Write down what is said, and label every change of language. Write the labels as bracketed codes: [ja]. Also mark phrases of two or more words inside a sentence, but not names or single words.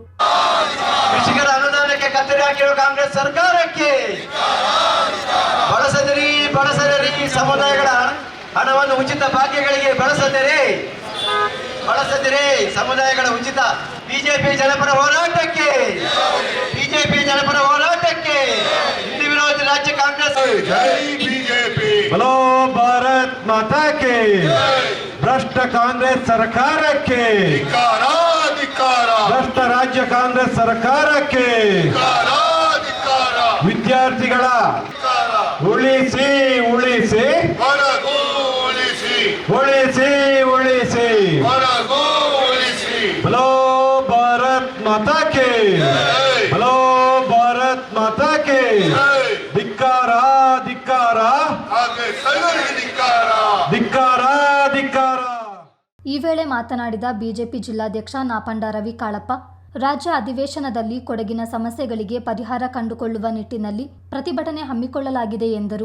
[kn] ಕೃಷಿಕರ ಅನುದಾನಕ್ಕೆ ಕತ್ತರಿ ಹಾಕಿರುವ ಕಾಂಗ್ರೆಸ್ ಸರ್ಕಾರಕ್ಕೆ ಬಳಸದಿರಿ ಸಮುದಾಯಗಳ ಹಣವನ್ನು ಉಚಿತ ಭಾಗ್ಯಗಳಿಗೆ ಬಳಸದಿರಿ ಸಮುದಾಯಗಳ ಉಚಿತ ಬಿಜೆಪಿ ಜನಪರ ಹೋರಾಟಕ್ಕೆ ಹಿಂದೂ ವಿರೋಧಿ ರಾಜ್ಯ ಕಾಂಗ್ರೆಸ್ ಜೈ ಬಿಜೆಪಿ [hi] बोलो भारत माता के भ्रष्ट कांग्रेस सरकारಕ್ಕೆ [kn] ಭ್ರಷ್ಟ ರಾಜ್ಯ ಕಾಂಗ್ರೆಸ್ ಸರ್ಕಾರಕ್ಕೆ ವಿದ್ಯಾರ್ಥಿಗಳ ಉಳಿಸಿ ಉಳಿಸಿ [hi] बोलो भारत माता के बोलो भारत माता के [kn] ಧಿಕ್ಕಾರ ಧಿಕ್ಕಾರ ಧಿಕ್ಕಾರ ಧಿಕ್ಕಾರ. ಈ ವೇಳೆ ಮಾತನಾಡಿದ ಬಿಜೆಪಿ ಜಿಲ್ಲಾಧ್ಯಕ್ಷ ನಾಪಂಡ ರವಿ ಕಾಳಪ್ಪ, ರಾಜ್ಯ ಅಧಿವೇಶನದಲ್ಲಿ ಕೊಡಗಿನ ಸಮಸ್ಯೆಗಳಿಗೆ ಪರಿಹಾರ ಕಂಡುಕೊಳ್ಳುವ ನಿಟ್ಟಿನಲ್ಲಿ ಪ್ರತಿಭಟನೆ ಹಮ್ಮಿಕೊಳ್ಳಲಾಗಿದೆ ಎಂದರು.